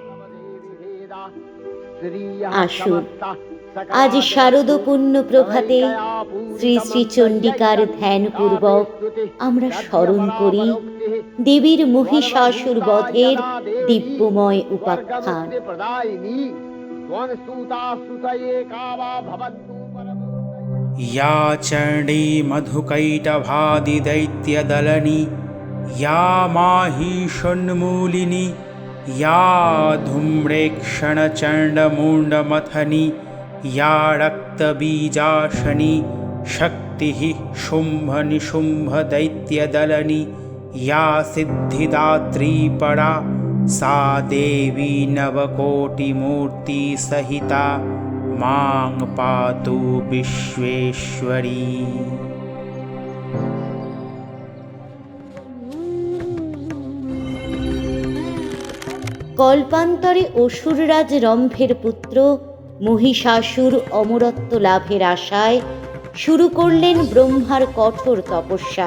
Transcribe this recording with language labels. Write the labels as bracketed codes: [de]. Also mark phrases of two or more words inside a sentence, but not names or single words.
[bn] আসুন আজ শারদপূর্ণ প্রভাতে শ্রী শ্রী চণ্ডিকার ধ্যানপূর্বক আমরা স্মরণ করি দেবীর মহিষাসুর বধের দিব্যময় উপাখ্যান। [sa] या चण्डी मधुकैटभादिदैत्यदलनी, या माहिषोन्मूलिनी, या धूम्रेक्षणचण्डमुण्डमथनी, या रक्तबीजाशनी, शक्तिः शुम्भनिशुम्भदैत्यदलनी, या सिद्धिदात्री परा, सा देवी नवकोटिमूर्तिसहिता मां पातु विश्वेश्वरी। [bn] কল্পান্তরে অসুররাজ রম্ভের পুত্র মহিষাসুর অমরত্ব লাভের আশায় শুরু করলেন ব্রহ্মার কঠোর তপস্যা।